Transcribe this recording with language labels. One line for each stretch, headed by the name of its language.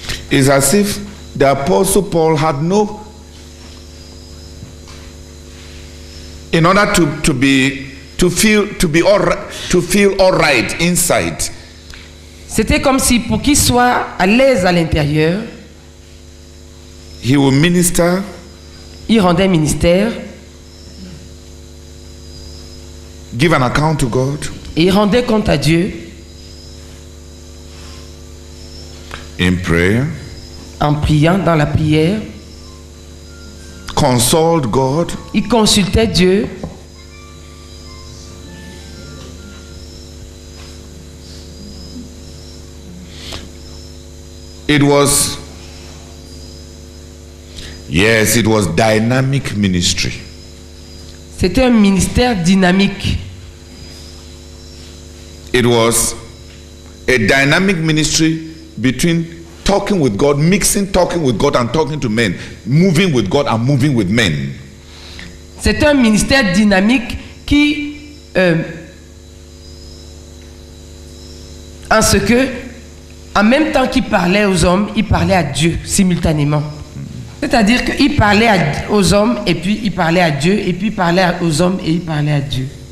English: It's as if the Apostle Paul had no, in order to feel all right inside,
French: C'était comme si pour qu'il soit à l'aise à l'intérieur,
English: he will minister,
French: il rendait ministère
English: give an account to God.
French: et il rendait compte à Dieu.
English: In prayer.
French: En priant, dans la prière.
English: Consult God.
French: Il consultait Dieu.
English: It was dynamic ministry.
French: C'était un ministère dynamique.
English: It was a dynamic ministry between talking with God, mixing talking with God and talking to men, moving with God and moving with men.
French: C'est un ministère dynamique qui, en ce que, en même temps qu'il parlait aux hommes, il parlait à Dieu simultanément. C'est-à-dire qu'il parlait aux hommes et puis il parlait à Dieu et puis il parlait aux hommes et il parlait à Dieu.